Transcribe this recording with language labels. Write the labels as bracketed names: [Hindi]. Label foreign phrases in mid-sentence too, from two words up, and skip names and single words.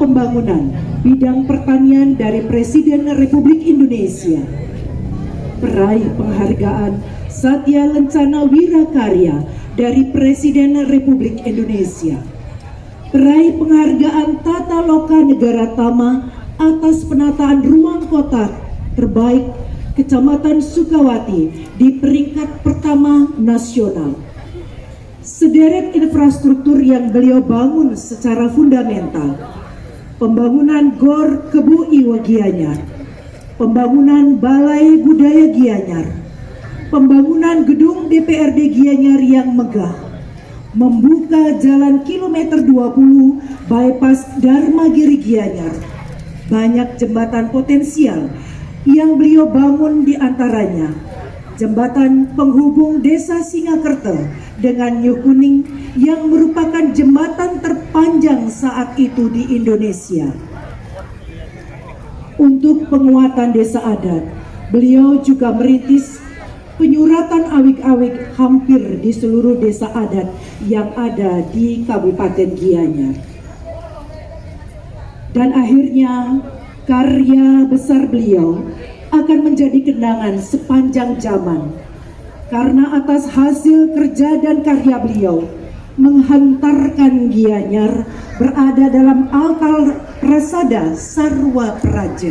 [Indonesian] Pembangunan bidang pertanian dari Presiden Republik Indonesia, peraih penghargaan Satya Lencana Wirakarya dari Presiden Republik Indonesia, peraih penghargaan Tata Loka Negara Tama atas penataan ruang kota terbaik Kecamatan Sukawati di peringkat pertama nasional. Sederet infrastruktur yang beliau bangun secara fundamental: pembangunan Gor Kebu Iwa Gianyar, pembangunan Balai Budaya Gianyar, pembangunan gedung DPRD Gianyar yang megah, membuka jalan kilometer 20 bypass Dharmagiri Gianyar, banyak jembatan potensial yang beliau bangun, di antaranya jembatan penghubung Desa Singakerta dengan New Kuning yang merupakan jembatan terpanjang saat itu di Indonesia. Untuk penguatan desa adat, beliau juga merintis penyuratan awik-awik hampir di seluruh desa adat yang ada di Kabupaten Gianyar. Dan akhirnya karya besar beliau akan menjadi kenangan sepanjang zaman, karena atas hasil kerja dan karya beliau menghantarkan Gianyar berada dalam akal prasada Sarwa Praja.